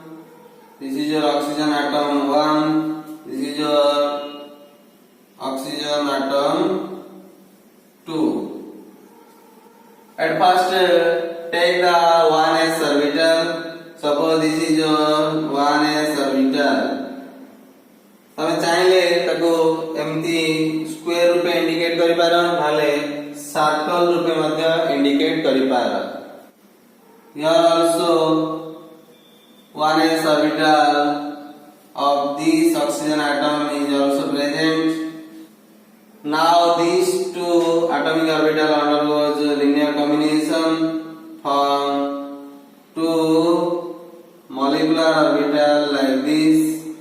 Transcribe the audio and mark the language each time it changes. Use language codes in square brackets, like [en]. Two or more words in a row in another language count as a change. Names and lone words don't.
[en] This is your oxygen atom 1. This is your oxygen atom 2. At first, take the 1s orbital. Suppose this is your 1s orbital. [or] ତମେ ଚାହିଁଲେ ତାକୁ ଏମିତି ସ୍କୋୟାର ରୂପେ ଇଣ୍ଡିକେଟ କରି ପାରୁ ଭଲେ ସର୍କଲ ରୂପେ ମଧ୍ୟ ଇଣ୍ଡିକେଟ କରି ପାରୁ. [en] Here also 1s orbital of this oxygen atom is also present. Now these two atomic orbital undergoes linear combination from two molecular orbital like this.